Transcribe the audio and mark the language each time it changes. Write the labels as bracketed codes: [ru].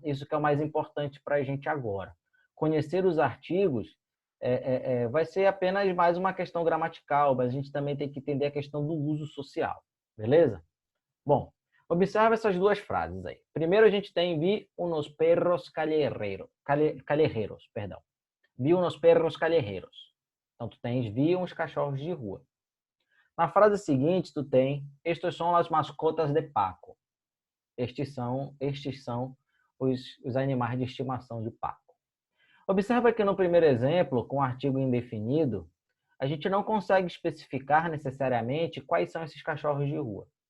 [pt] Isso que é o mais importante para a gente agora. Conhecer os artigos vai ser apenas mais uma questão gramatical, mas a gente também tem que entender a questão do uso social. Beleza? Bom, observe essas duas frases aí. Primeiro a gente tem [es] vi unos perros callejeros, [pt] perdão. [es] Vi unos perros callejeros. [pt] Então tu tens vi uns cachorros de rua. Na frase seguinte tu tem estes são as mascotas de Paco. Estes são os animais de estimação de Paco. Observa que no primeiro exemplo, com o artigo indefinido, a gente não consegue especificar necessariamente quais são esses cachorros de rua.